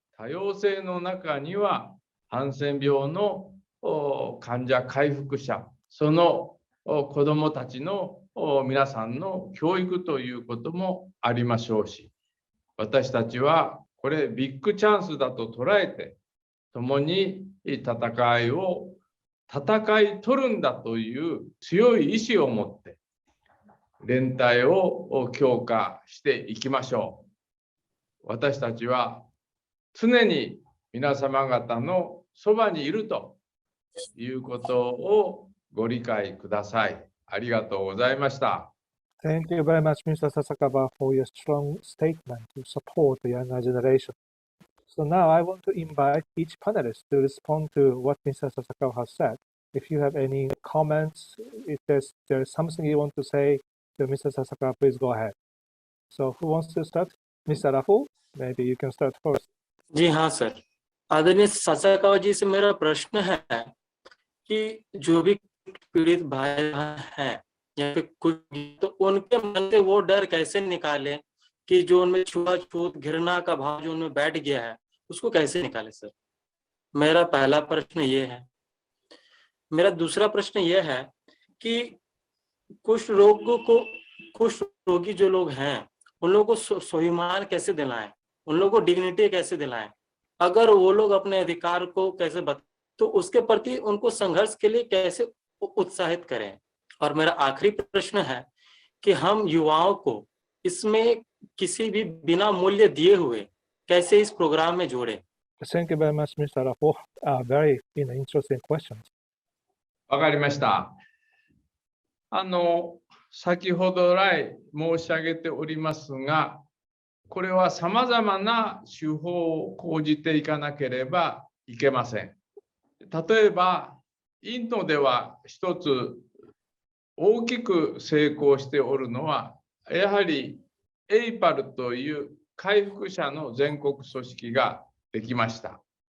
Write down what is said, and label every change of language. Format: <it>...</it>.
<ja>多様性の中には、ハンセン病の患者回復者、その子どもたちの皆さんの教育ということもありましょうし、私たちはこれビッグチャンスだと捉えて、共に戦い取るんだという強い意志を持って、連帯を強化していきましょう。私たちは常に皆様方のそばにいるということをご理解ください。ありがとうございました。</ja> <en>Thank you very much, Mr. Sasakawa, for your strong statement to support the younger generation. So now I want to invite each panelist to respond to what Mr. Sasakawa has said. If you have any comments, if there's something you want to say to Mr. Sasakawa, please go ahead. So who wants to start? Mr. Rahul, maybe you can start first.</en> <hi>जी हाँ sir, आदरणीय Sasakawa जी से मेरा प्रश्न है कि जो भी पीड़ित भाई हैं या फिर कुछ, तो उनके मन से वो डर कैसे निकाले कि जो उनमें छुआछूत घृणा का भाव जो उनमें बैठ गया है, उसको कैसे निकाले सर? मेरा पहला प्रश्न ये है। मेरा दूसरा प्रश्न ये है कि कुछ रोगी जो लोग हैं, उन लोगों को स्वाभिमान कैसे दिलाएं, उन लोगों को डिग्निटी कैसे दिलाएं? अगर वो लोग अपने अधिकार को कैसे तो उसके प्रति उनको संघर्ष के लिए कैसे उत्साहित करें? और मेरा आखिरी प्रश्न है कि हम युवाओं को इसमें किसी भी बिना मूल्य दिए हुए कैसे इस प्रोग्राम में जोड़ें?</hi> <en>Thank you very much, Mr. Rahul. Very interesting questions.</en> <ja>わかりました。先ほど来申し上げておりますが、これはさまざまな手法を講じていかなければいけません。例えば、インドでは一つ大きく成功しておるのは、やはりエイパルという回復者の全国組織ができました。</ja>